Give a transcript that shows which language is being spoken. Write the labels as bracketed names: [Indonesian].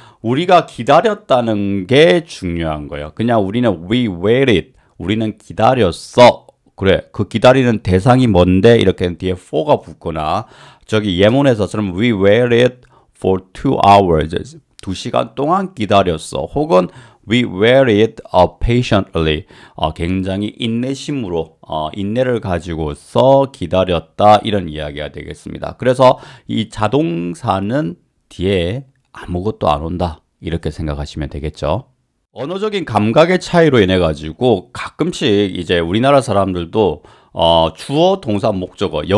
[Korean] 우리가 기다렸다는 게 중요한 거예요. 그냥 우리는 [English] we waited. [Korean] 우리는 기다렸어. 그래. 그 기다리는 대상이 뭔데? 이렇게 뒤에 for가 붙거나 저기 예문에서처럼 [English] we waited for 2 hours. [Korean] 2시간 동안 기다렸어. 혹은 [English] we waited patiently. [Korean] 굉장히 인내심으로 인내를 가지고서 기다렸다. 이런 이야기가 되겠습니다. 그래서 이 자동사는 뒤에 아무것도 안 온다. 이렇게 생각하시면 되겠죠. 언어적인 감각의 차이로 인해 가지고 가끔씩 이제 우리나라 사람들도 주어, 동사, 목적어.